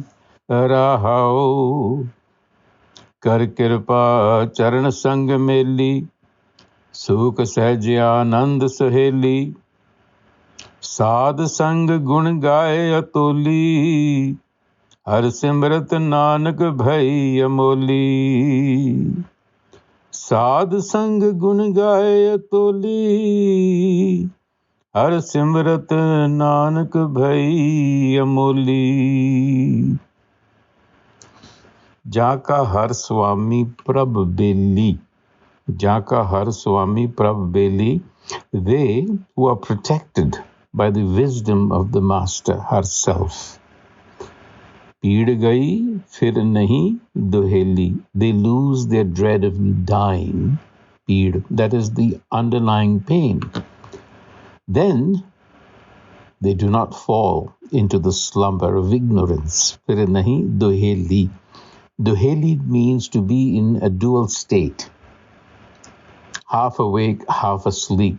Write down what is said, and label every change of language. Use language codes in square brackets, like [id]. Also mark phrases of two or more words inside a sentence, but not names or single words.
[pa] ਰਹਾਓ ਕਰ ਕਿਰਪਾ ਚਰਨ ਸੰਗ ਮੇਲੀ ਸੁਖ ਸਹਜ ਆਨੰਦ ਸਹੇਲੀ ਸਾਧ ਸੰਗ ਗੁਣ ਗਾਏ ਅਤੋਲੀ ਹਰ ਸਿਮਰਤ ਨਾਨਕ ਭਈ ਅਮੋਲੀ ਸਾਧ ਸੰਗ ਗੁਣ ਗਾਏ ਅਤੋਲੀ ਹਰ ਸਿਮਰਤ ਨਾਨਕ ਭਈ ਅਮੋਲੀ साध संग गुण गाए अतोली हर सिमरत नानक भई अमोली ਜਾਕਾ ਹਰ ਸੁਆਮੀ ਪ੍ਰਭ ਬੇਲੀ ਜਾਕਾ ਹਰ ਸੁਆਮੀ ਪ੍ਰਭ ਬੇਲੀ [en] they who are protected by the wisdom of the master herself [pa] ਪੀੜ ਗਈ ਫਿਰ ਨਹੀਂ ਦੁਹੇਲੀ [en] they lose their dread of dying पीड़ that is the underlying pain. Then they do not fall into the slumber of ignorance. [pa] ਫਿਰ ਨਹੀ ਦੁਹੇਲੀ. [en] Duheli means to be in a dual state, half awake, half asleep.